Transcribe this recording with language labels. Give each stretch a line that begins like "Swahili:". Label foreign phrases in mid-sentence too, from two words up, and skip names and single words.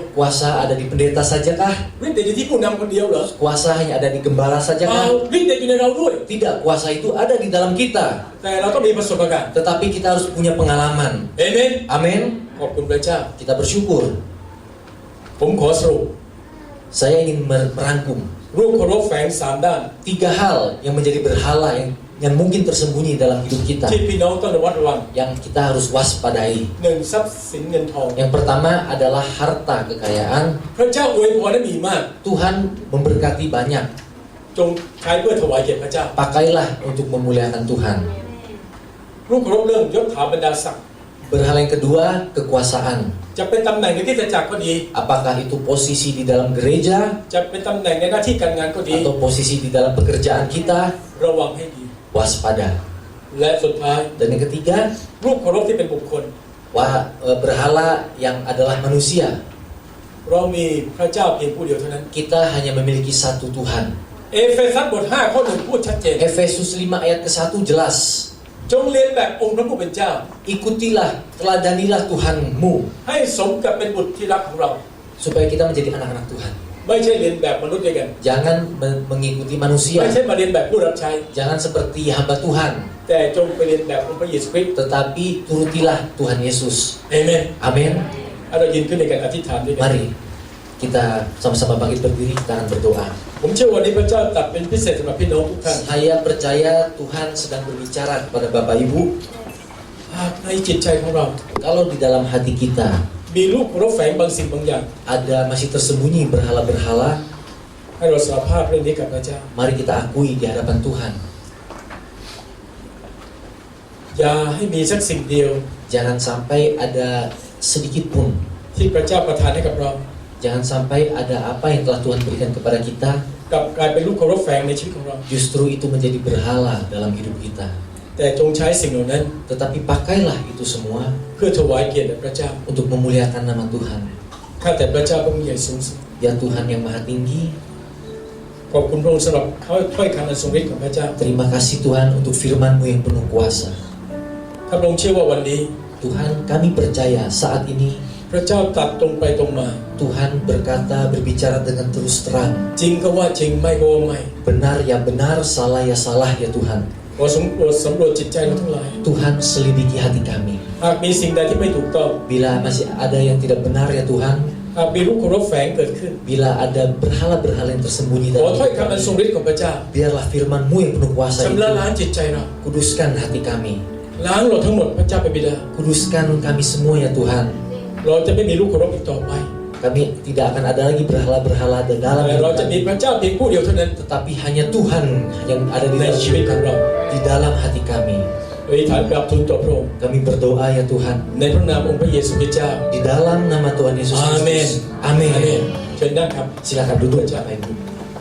Indonesian: Kuasa ada di pendeta sajakah?
Thai: ฤทธิ์เดชอยู่ที่ผู้นำคนเดียวเหรอ
Indonesian: Kuasa hanya ada di gembala
Thai: เปล่า
Indonesian: sajakah?
Thai: ฤทธิ์เดชอยู่ในเราด้วย
Indonesian: Tidak, kuasa itu ada di dalam kita.
Thai: แต่เราต้องมีประสบการณ์
Indonesian: Tetapi kita harus punya pengalaman.
Thai: เอเมน
Indonesian: Amin.
Thai: ขอบคุณพระเจ้า
Indonesian: Kita bersyukur.
Thai: ผมขอสรุป
Indonesian: Saya ingin merangkum
Thai: รูปเคารพแฝงสามด้าน
Indonesian: 3 hal yang menjadi berhala yang mungkin tersembunyi dalam hidup kita,
Thai: ที่พี่น้องต้องระมัดระวัง
Indonesian: yang kita harus waspadai.
Thai: หนึ่งทรัพย์สินเงินทอง
Indonesian: Yang pertama adalah harta kekayaan.
Thai: พระเจ้าอวยพรได้มีมาก
Indonesian: Tuhan memberkati banyak.
Thai: จงใช้เพื่อถวายแก่พระเจ้า
Indonesian: Pakailah untuk memuliakan Tuhan.
Thai: รูปเคารพเรื่องยศถาบรรดาศักดิ์
Indonesian: Berhala yang kedua, kekuasaan.
Thai: จะเป็นตำแหน่งในที่จักรก็ดี
Indonesian: Apakah itu posisi di dalam gereja
Thai: จะเป็นตำแหน่งในหน้าที่การงานก็ดี
Indonesian: atau posisi di dalam pekerjaan kita?
Thai: ระวังให้ดี
Indonesian: Waspada.
Thai: และสุดท้าย
Indonesian: Dan yang ketiga,
Thai: รูปเคารพที่เป็นบุคคล
Indonesian: berhala yang adalah manusia.
Thai: เรามีพระเจ้าเพียงผู้เดียวเท่านั้น
Indonesian: Kita hanya memiliki satu Tuhan.
Thai: เอเฟซัสบท5ข้อ 1พูดชัดเจน
Indonesian: Efesus 5 ayat ke-1 jelas.
Thai: จงเรียนแบบองค์พระผู้เป็นเจ้า
Indonesian: Ikutilah, teladanilah Tuhanmu
Thai: ให้สมกับเป็นบุตรที่รักของเรา
Indonesian: supaya kita menjadi anak-anak Tuhan.
Thai: ไม่ใช่เรียนแบบมนุษย์ด้วยกัน
Indonesian: Jangan mengikuti
Thai: ไม่
Indonesian: manusia.
Thai: ใช่มาเรียนแบบผู้รับใช้
Indonesian: Jangan seperti hamba Tuhan,
Thai: แต่จงไปเรียนแบบองค์พระเยซูคริสต์
Indonesian: tetapi turutilah Tuhan Yesus.
Thai: เอเมน
Indonesian: Amin.
Thai: เรายืนขึ้นในการอธิษฐานด้วยกัน
Indonesian: Mari kita sama-sama bangkit berdiri, kita akan berdoa.
Thai: ผมเชื่อวันนี้พระเจ้าตรัสเป็นพิเศษสำหรับพี่น้องทุกท่าน
Indonesian: Saya percaya Tuhan sedang berbicara kepada Bapak Ibu.
Thai: หากในจิตใจของเรา
Indonesian: Kalau di dalam hati kita
Thai: มีรูปเคารพแฝงบางสิ่งบางอย่าง
Indonesian: ada masih tersembunyi berhala-berhala,
Thai: ให้เราสารภาพเรื่องนี้กับพระเจ้า
Indonesian: mari kita akui di hadapan Tuhan.
Thai: อย่าให้มีสักสิ่งเดียว
Indonesian: Jangan sampai ada sedikit pun,
Thai: ที่พระเจ้าประทานให้กับเรา
Indonesian: jangan sampai ada apa yang telah Tuhan berikan kepada kita
Thai: กลับกลายเป็นรูปเคารพแฝงในชีวิตของเรา
Indonesian: justru itu menjadi berhala dalam hidup kita.
Thai: แต่จงใช้สิ่งเหล่านั้น
Indonesian: Tetapi pakailah itu semua
Thai: เพื่อถวายเกียรติแด่พระเจ้า
Indonesian: untuk memuliakan nama Tuhan.
Thai: ข้าแต่พระเจ้าพระองค์ใหญ่สูงสุด
Indonesian: Ya Tuhan yang maha tinggi,
Thai: ขอบคุณพระองค์สำหรับถ้อยคำอันทรงฤทธิ์ของพระเจ้า
Indonesian: terima kasih Tuhan untuk firman-Mu yang penuh kuasa.
Thai: ข้าพระองค์เชื่อว่าวันนี้
Indonesian: Tuhan, kami percaya saat ini
Thai: พระเจ้าตรัสตรงไปตรงมา
Indonesian: Tuhan berkata, berbicara dengan terus terang.
Thai: จริงก็ว่าจริงไม่ก็ว่าไม่
Indonesian: Benar ya benar, salah ya salah ya Tuhan.
Thai: ขอสำรวจจิตใจเราทั้งหลาย
Indonesian: Tuhan selidiki hati kami.
Thai: หากมีสิ่งใดที่ไม่ถูกต้อง
Indonesian: Bila masih ada yang tidak benar ya Tuhan,
Thai: หากมีรูปเคารพแฝงเกิดขึ้น
Indonesian: bila ada berhala-berhala yang tersembunyi
Thai: ขอ
Indonesian: dalam
Thai: ถ้อย
Indonesian: hidup
Thai: คำอันทรง
Indonesian: kami,
Thai: ฤทธิ์ของพระเจ้า
Indonesian: biarlah firman-Mu yang penuh kuasa
Thai: ชำ
Indonesian: itu
Thai: ระล้างจิตใจเรา
Indonesian: kuduskan hati kami.
Thai: ล้างเราทั้งหมดพระเจ้าเป็นบิดา
Indonesian: Kuduskan kami semua ya Tuhan.
Thai: เราจะไม่มีรูปเคารพอีกต่อไป
Indonesian: Kami tidak akan ada lagi berhala-berhala di dalam
Thai: แต่
Indonesian: hidup
Thai: เราจะมี
Indonesian: kami.
Thai: พระเจ้าเพียงผู้เดียวเท่านั้น
Indonesian: Tetapi hanya Tuhan yang ada di
Thai: ใน
Indonesian: dalam
Thai: ชีวิต
Indonesian: hidup
Thai: ของ
Indonesian: kami,
Thai: เรา
Indonesian: di dalam hati kami.
Thai: อธิษฐานกราบทูลต่อพระองค์
Indonesian: Kami berdoa ya Tuhan,
Thai: ในพระนามองค์พระเยซูคริสต์เจ้า
Indonesian: di dalam nama Tuhan Yesus Amin. Kristus. Amin.
Thai: เชิญนั่งครับ
Indonesian: Silakan duduk Bapak Ibu.